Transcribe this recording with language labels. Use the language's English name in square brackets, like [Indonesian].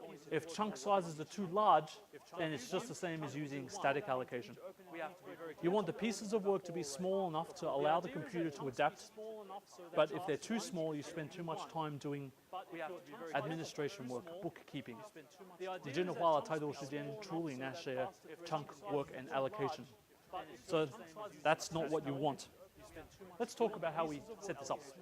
[English] If chunk sizes are too large, then it's just the same as using static allocation. You want the pieces of work to be small enough to allow the computer to adapt, but if they're too small, you spend too much time doing administration work, bookkeeping. [Chinese] 你真的花了太多时间处理那些 [English] chunk work and allocation. So that's not what you want. Let's talk about how we set this up.